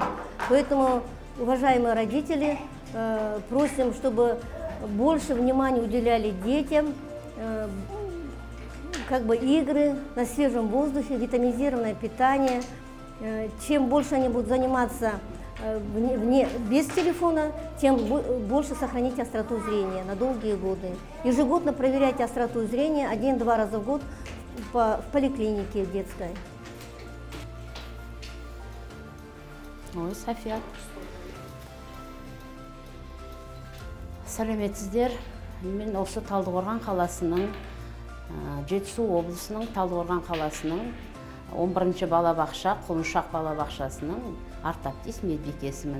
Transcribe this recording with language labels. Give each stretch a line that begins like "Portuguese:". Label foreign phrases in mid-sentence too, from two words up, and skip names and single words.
Russian: Поэтому, уважаемые родители, просим, чтобы больше внимания уделяли детям, игры на свежем воздухе, витаминизированное питание. Чем больше они будут заниматься без телефона, тем больше сохраните остроту зрения на долгие годы. Ежегодно проверяйте остроту зрения 1-2 раза в год в поликлинике детской. Ой, София.
Kazakh: Сәлеметсіздер. Мен осы Талдықорған қаласының, Жетісу облысының Талдықорған қаласының 11-ші балабақша, Құлыншақ балабақшасының ортоптист медбикесімін.